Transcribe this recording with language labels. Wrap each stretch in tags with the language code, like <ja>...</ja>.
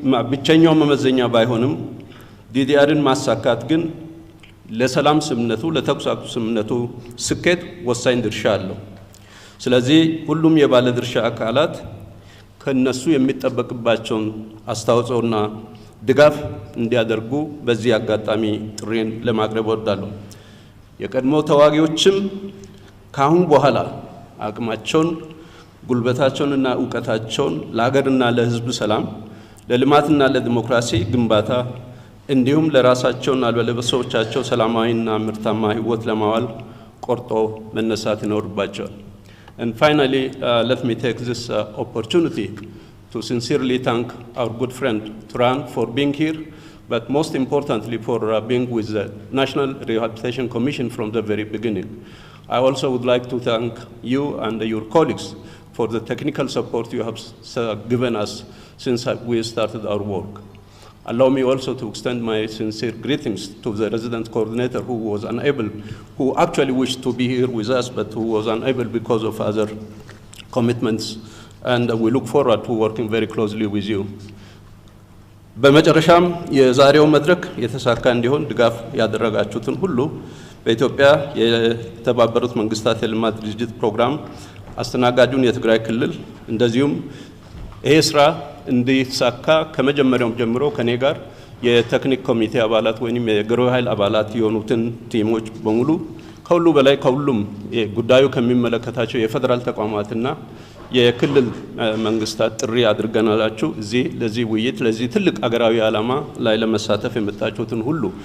<am>ብቸኛው መመዘኛ ባይሆንም ዲዲአርን ማሳካት ግን ለሰላም ስምምነቱ ለተኩስ አቁም ስምምነቱ ስኬት ወሳኝ ድርሻ አለው። ስለዚህ ሁሉም የባለድርሻ አካላት ከነሱ የሚጠበቅባቸውን አስተዋጽኦና ድጋፍ እንዲያደርጉ በዚህ አጋጣሚ ጥሪን ለማቅረብ እወዳለሁ። የቀድሞ ተዋጊዎችም ካሁን በኋላ አቅማቸውን ጉልበታቸውንና ዕውቀታቸውን ለሀገርና ለሕዝብ ሰላም ለልማትና ለዲሞክራሲ ግንባታ እንዲሁም ለራሳቸውና ለቤተሰቦቻቸው ሰላማዊና ምርታማ ሕይወት ለማዋል ቆርጦ መነሳት ይኖርባቸዋል።</am> <en>And finally, let me take this opportunity to sincerely thank our good friend Turan for being here, but most importantly for being with the National Rehabilitation Commission from the very beginning. I also would like to thank you and your colleagues for the technical support you have given us since we started our work. Allow me also to extend my sincere greetings to the resident coordinator who actually wished to be here with us, but who was unable because of other commitments, and we look forward to working very closely with you.</en> <am>በመጨረሻም የዛሬው መድረክ የተሳካ እንዲሆን ድጋፍ ያደረጋችሁትን ሁሉ በኢትዮጵያ የተባበሩት መንግስታት የልማት ድርጅት ፕሮግራም አስተናጋጁን የትግራይ ክልል እንደዚሁም ይሄ ስራ እንዲሳካ ከመጀመሪያው ጀምሮ ከኔ ጋር የቴክኒክ ኮሚቴ አባላት ወይንም የግብረ ኃይል አባላት የሆኑትን ቲሞች በሙሉ ከሁሉ በላይ ከሁሉም ጉዳዩ ከሚመለከታቸው የፌደራል ተቋማትና የክልል መንግስታት ጥሪ አድርገናላችሁ እዚህ ለዚህ ውይይት ለዚህ ትልቅ አገራዊ ዓላማ ላይ ለመሳተፍ የመጣችሁትን ሁሉ</am>